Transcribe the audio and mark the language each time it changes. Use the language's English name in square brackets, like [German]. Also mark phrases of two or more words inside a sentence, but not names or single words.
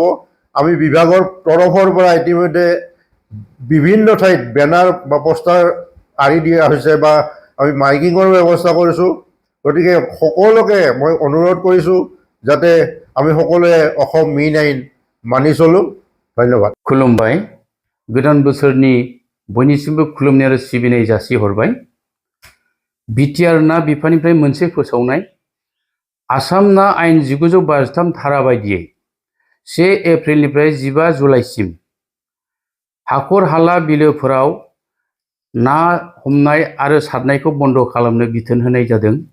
[Assamese] আমি বিভাগৰ তৰফৰ পৰা ইতিমধ্যে বিভিন্ন ঠাইত বেনাৰ বা পোষ্টাৰ আঁৰি দিয়া হৈছে বা আমি মাইকিঙৰ ব্যৱস্থা কৰিছোঁ। গতিকে সকলোকে মই অনুৰোধ কৰিছোঁ যাতে আমি সকলোৱে অসম মীন আইন মানি চলোঁ। ধন্যবাদ। [Bodo] खुलुमबाय, गोदान बोसोरनि बयनिसिमबो खुलुमनाय आरो सिबिनाय जासिहरबाय। बिटिआर ना बिफाननिफ्राय मोनसे फोसावनाय आसाम ना आयेन 1953 धारा बायदियै 1 एप्रिलनिफ्राय 15 जुलाइसिम हाखर हाला बिलोफोराव ना हमनाय आरो सारनायखौ बन्द खालामनो बिथोन होनाय जादों।